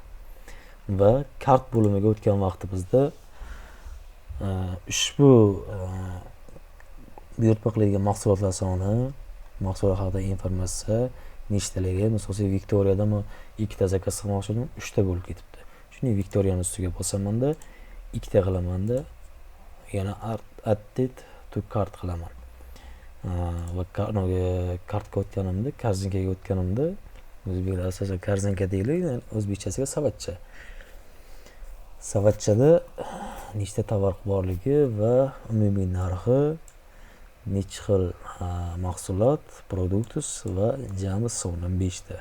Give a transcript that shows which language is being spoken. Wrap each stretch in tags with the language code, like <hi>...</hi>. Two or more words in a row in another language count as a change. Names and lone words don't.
<uz>Va kart bo'limiga o'tgan vaqtimizda ushbu buyurtma qilingan mahsulotlar soni, mahsulot haqida informatsiya nechtaligi, masalan, Viktoriyadan 2 ta zakaz qilmoqchi edim, 3 ta bo'lib ketibdi. Shuni Viktoriyani ustiga bosaman-da, 2 ta qilaman-da, yana</uz> <en>add to cart</en> <uz>qilaman. Va kartga o'tganimda, korzinkaga o'tganimda, o'zbeklar asosan korzinka deyiladi, o'zbekchasiga savatcha. Savatchada nechta tovar borligi va umumiy narxi, necha xil mahsulot, produktus va jami soni 5 ta.</uz>